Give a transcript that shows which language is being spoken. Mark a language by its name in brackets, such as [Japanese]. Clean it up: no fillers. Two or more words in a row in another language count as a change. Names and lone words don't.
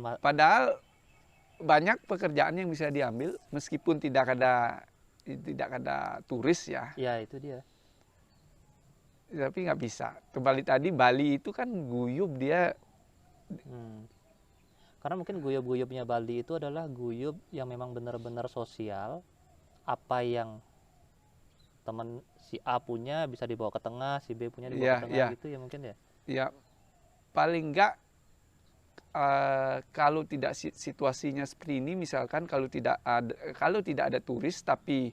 [Indonesian] padahal banyak pekerjaan yang bisa diambil meskipun tidak ada turis ya. Ya itu dia. Tapi nggak bisa. Kembali tadi Bali itu kan guyub dia. Karena mungkin guyub-guyubnya Bali itu adalah guyub yang memang benar-benar sosial. Apa yang teman si A punya bisa dibawa ke tengah, si B punya dibawa ke tengah gitu ya mungkin ya. Ya paling enggak kalau tidak situasinya seperti ini, misalkan kalau tidak ada turis tapi